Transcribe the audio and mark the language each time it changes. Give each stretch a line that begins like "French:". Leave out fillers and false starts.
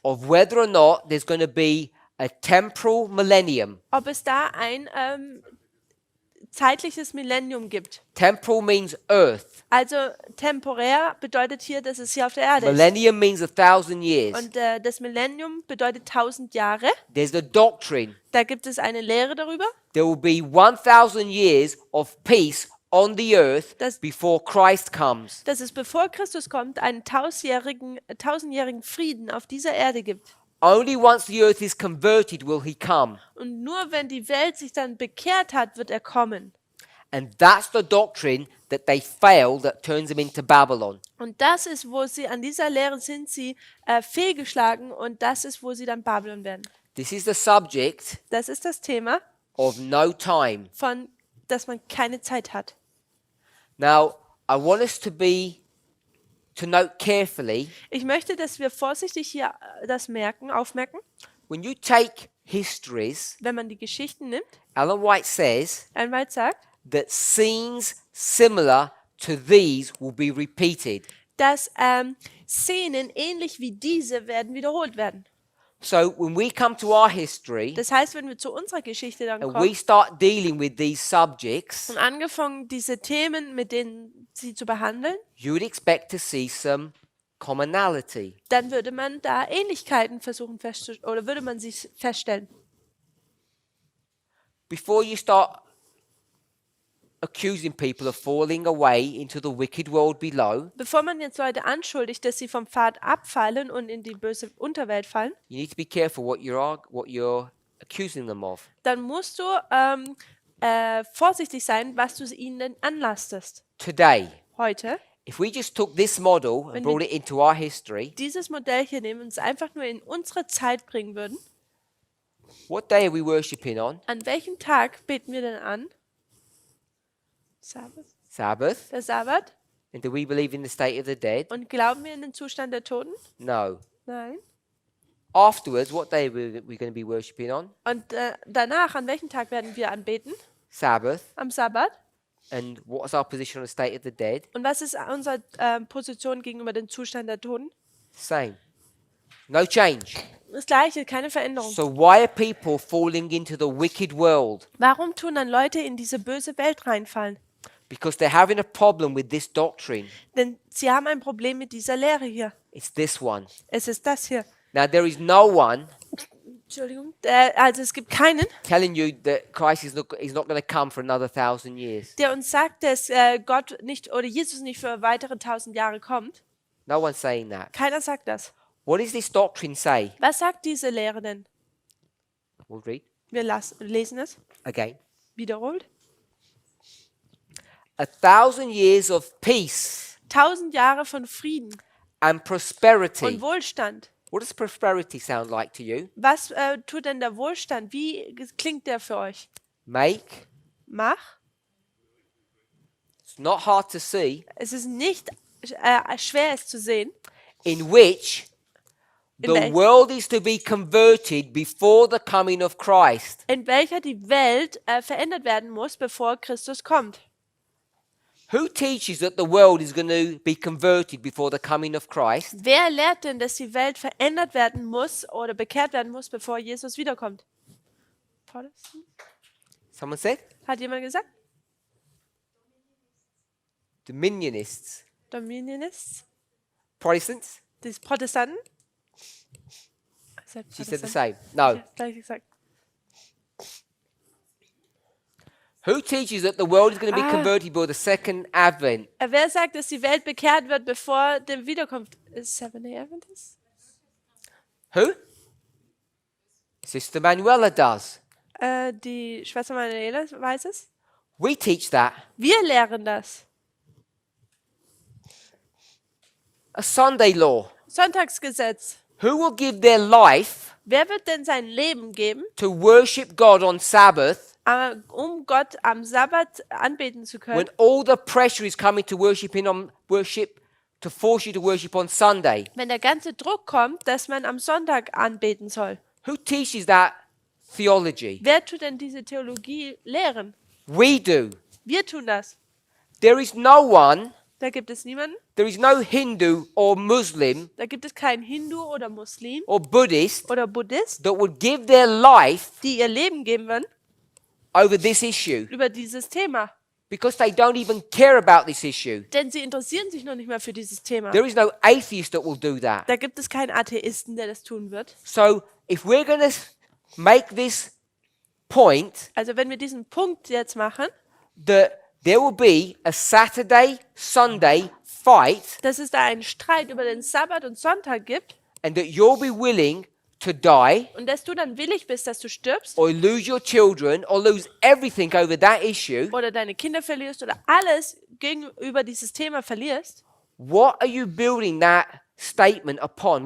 English: of whether or not there's going to be a temporal millennium.
German: ob es da ein zeitliches Millennium gibt.
English: Temporal means earth.
German: Also temporär bedeutet hier, dass es hier auf der Erde ist.
English: Millennium means 1,000 years.
German: Und das Millennium bedeutet 1000 Jahre.
English: There's the doctrine.
German: Da gibt es eine Lehre darüber,
English: There will be 1,000 years of peace on the earth
German: Das-
English: before Christ comes.
German: dass es bevor Christus kommt, einen 1000-jährigen Frieden auf dieser Erde gibt.
English: Only once the earth is converted will he come.
German: Und nur wenn die Welt sich dann bekehrt hat, wird er kommen.
English: And that's the doctrine that they fail that turns them into Babylon.
German: Und das ist, wo sie an dieser Lehre sind, sie fehlgeschlagen und das ist, wo sie dann Babylon werden.
English: This is the subject
German: Das ist das Thema,
English: of no time.
German: von dass man keine Zeit hat.
English: Now, I want us to note carefully,
German: Ich möchte, dass wir vorsichtig hier das aufmerken,
English: when you take histories,
German: wenn man die Geschichten nimmt.
English: Ellen White says
German: Einmal sagt,
English: that scenes similar to these will be repeated.
German: dass Szenen ähnlich wie diese werden wiederholt werden.
English: So when we come to our history
German: Das heißt, wenn wir zu unserer Geschichte dann
English: and we
German: kommen
English: start dealing with these subjects,
German: und angefangen, diese Themen, mit denen sie zu behandeln,
English: you would expect to see some commonality.
German: dann würde man da Ähnlichkeiten versuchen oder würde man sie feststellen.
English: Before you start accusing people of falling away into the wicked world below,
German: Bevor man jetzt Leute anschuldigt, dass sie vom Pfad abfallen und in die böse Unterwelt fallen,
English: you need to be careful what you're accusing them of.
German: dann musst du vorsichtig sein, was du ihnen anlastest.
English: Today,
German: Heute,
English: if we just took this model and
German: Wenn
English: brought
German: wir-
English: it into our history,
German: dieses Modell hier nehmen und es einfach nur in unsere Zeit bringen würden,
English: what day are we worshipping on?
German: an welchem Tag beten wir denn an? Sabbat.
English: Sabbath.
German: Der Sabbat.
English: And do we believe in the state of the dead?
German: Und glauben wir in den Zustand der Toten?
English: No.
German: Nein.
English: Afterwards, what day are we going to be worshipping on?
German: Und danach, an welchem Tag werden wir anbeten?
English: Sabbath.
German: Am Sabbat.
English: And what's our position on the state of the dead?
German: Und was ist unsere Position gegenüber dem Zustand der Toten?
English: Same. No change.
German: Das Gleiche, keine Veränderung.
English: So why are people falling into the wicked world?
German: Warum tun dann Leute in diese böse Welt reinfallen?
English: Because they're having a problem with this doctrine.
German: Denn sie haben ein Problem mit dieser Lehre hier.
English: It's this one.
German: Es ist das hier.
English: Now, there is no one
German: Entschuldigung. Also es gibt keinen,
English: telling you that Christ is not going to come for another 1,000 years.
German: der uns sagt, dass Gott nicht oder Jesus nicht für weitere 1000 Jahre kommt.
English: No one's saying that.
German: Keiner sagt das.
English: What does this doctrine say?
German: Was sagt diese Lehre denn?
English: We'll read
German: Wir lesen es
English: again.
German: wiederholt.
English: 1,000 years of peace
German: 1000 Jahre von Frieden
English: and prosperity.
German: und Wohlstand.
English: What does prosperity sound like to you?
German: Was tut denn der Wohlstand? Wie klingt der für euch?
English: Make.
German: Mach.
English: It's not hard to see.
German: Es ist nicht schwer, es zu sehen.
English: In which
German: In
English: the
German: wel-
English: world is to be converted before the coming of Christ.
German: In welcher die Welt verändert werden muss, bevor Christus kommt.
English: Who teaches that the world is going to be converted before the coming of Christ?
German: Wer lehrt denn, dass die Welt verändert werden muss oder bekehrt werden muss, bevor Jesus wiederkommt?
English: Protestant? Someone said?
German: Hat jemand gesagt?
English: Dominionists.
German: Dominionists?
English: Protestants?
German: Die Protestanten?
English: She said the same. No.
German: Ja, gleich gesagt.
English: Who teaches that the world is going to be Ah. converted before the second advent?
German: Wer sagt, dass die Welt bekehrt wird, bevor der Wiederkunft ist?
English: Seventh-day Adventist? Who? Sister Manuela does.
German: Die Schwester Manuela weiß es.
English: We teach that.
German: Wir lehren das.
English: A Sunday law.
German: Sonntagsgesetz.
English: Who will give their life
German: Wer wird denn sein Leben geben,
English: to worship God on Sabbath
German: um Gott am Sabbat anbeten zu können,
English: when all the pressure is coming to to force you to worship on Sunday?
German: wenn der ganze Druck kommt, dass man am Sonntag anbeten soll?
English: Who teaches that theology?
German: Wer tut denn diese Theologie lehren?
English: We do.
German: Wir tun das.
English: There is no one,
German: Da gibt es niemanden,
English: there is no Hindu or Muslim
German: da gibt es keinen Hindu oder Muslim
English: or Buddhist
German: oder Buddhist,
English: that would give their life
German: die ihr Leben geben würden
English: over this issue
German: über dieses Thema.
English: because they don't even care about this issue.
German: Denn sie interessieren sich noch nicht mehr für dieses Thema.
English: There is no atheist that will do that.
German: Da gibt es keinen Atheisten, der das tun wird.
English: So if we're going to make this point
German: Also wenn wir diesen Punkt jetzt machen,
English: that there will be a Saturday-Sunday fight
German: dass es da einen Streit über den Sabbat und Sonntag gibt
English: and that you'll be willing to die
German: und dass du dann willig bist, dass du stirbst
English: or lose your children or lose everything over that issue,
German: oder deine Kinder verlierst oder alles gegenüber dieses Thema verlierst,
English: what are you building that statement upon?